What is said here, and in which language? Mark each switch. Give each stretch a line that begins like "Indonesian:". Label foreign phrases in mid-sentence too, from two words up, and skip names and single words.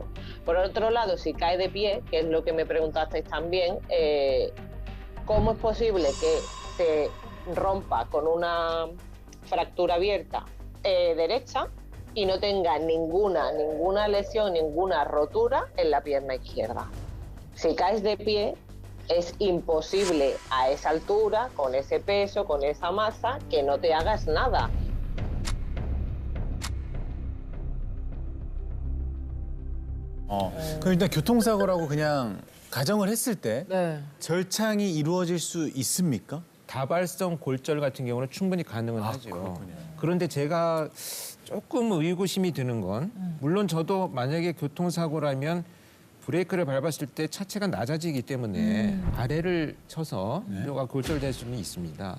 Spanish: Por otro lado, si cae de pie, que es lo que me preguntasteis también, ¿cómo es posible que se rompa con una fractura abierta derecha y no tenga ninguna lesión, ninguna rotura en la pierna izquierda? Si caes de pie, es imposible a esa altura, con ese peso, con esa masa, que no te hagas nada.
Korean: 그럼 일단 교통사고라고 그냥 가정을 했을 때 네. 절창이 이루어질 수 있습니까? 다발성 골절 같은 경우는 충분히 가능은 하죠. 그런데 제가 조금 의구심이 드는 건 물론 저도 만약에 교통사고라면 브레이크를 밟았을 때 차체가 낮아지기 때문에 아래를 쳐서 뼈가 골절될 수는 있습니다.